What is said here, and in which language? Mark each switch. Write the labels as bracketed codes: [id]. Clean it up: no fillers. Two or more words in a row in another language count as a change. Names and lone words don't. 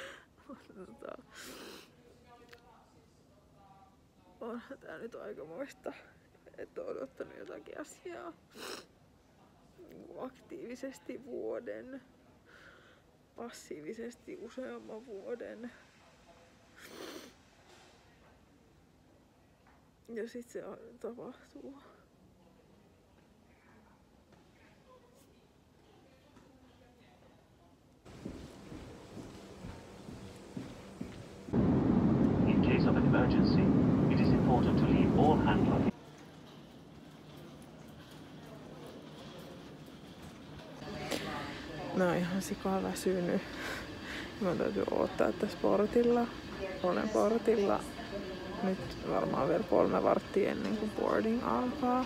[fi] Onhan tää nyt aikamoista, että on odottanut jotakin asiaa aktiivisesti vuoden, passiivisesti useamman vuoden. Ja sit se tapahtuu. [en] In case of an emergency, it is important to leave all hand luggage. [fi] Mä oon ihan sikaa väsynyt. Mä täytyy odottaa tässä portilla. Olen portilla nyt varmaan vielä 3 varttia ennen kuin boarding alkaa.